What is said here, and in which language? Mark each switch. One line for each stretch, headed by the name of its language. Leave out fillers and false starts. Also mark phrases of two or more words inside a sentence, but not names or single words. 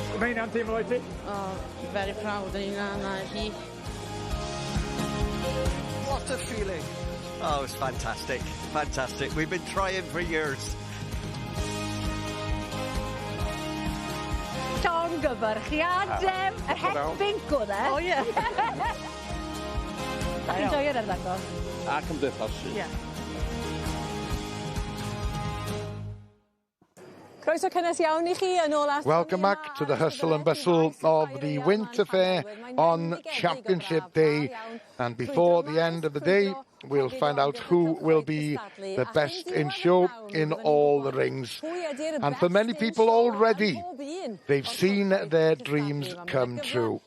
Welsh: mae'n teimlo i ti?
English: Oh, very proud
Welsh: yn hynna hi.
English: What a feeling. Oh, it's fantastic. Fantastic. We've been trying for years.
Welsh: Llongyfarchiadau, yr het bingo dde. O, ie. Ydych chi'n joio'r ardangos? A cymdeithasu. Ie. Croeso cynnes iawn i chi yn ôl at...
English: Welcome back to the hustle and bustle of the Winter Fair on Championship Day. And before the end of the day, we'll find out who will be the best in show in all the rings. And for many people already, they've seen their dreams come true.